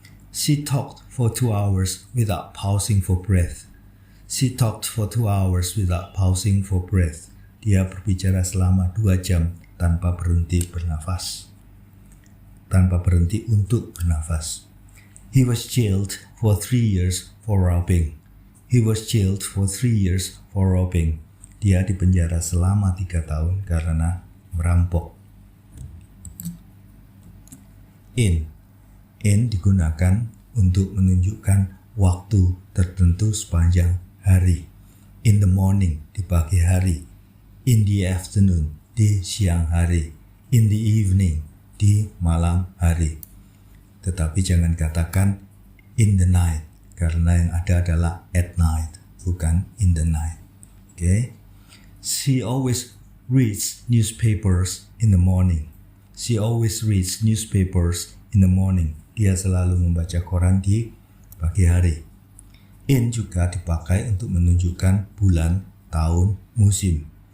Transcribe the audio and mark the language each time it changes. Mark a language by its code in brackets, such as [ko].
[en] She talked for 2 hours without pausing for breath. She talked for 2 hours without pausing for breath. [id] Dia berbicara selama 2 jam tanpa berhenti bernafas. Tanpa berhenti untuk bernafas. [en] He was jailed for 3 years for robbing. He was jailed for 3 years for robbing. [id] Dia dipenjara selama 3 tahun karena merampok. In digunakan untuk menunjukkan waktu tertentu sepanjang hari. [en] In the morning, [id] di pagi hari. [en] In the afternoon, [id] di siang hari. [en] In the evening, [id] di malam hari. Tetapi jangan katakan [en] in the night, [id] karena yang ada adalah [en] at night, [id] bukan in the night. [en] Okay? She always reads newspapers in the morning. She always reads newspapers in the morning. [id] Dia selalu membaca koran di pagi hari. In juga dipakai untuk menunjukkan bulan, tahun, musim.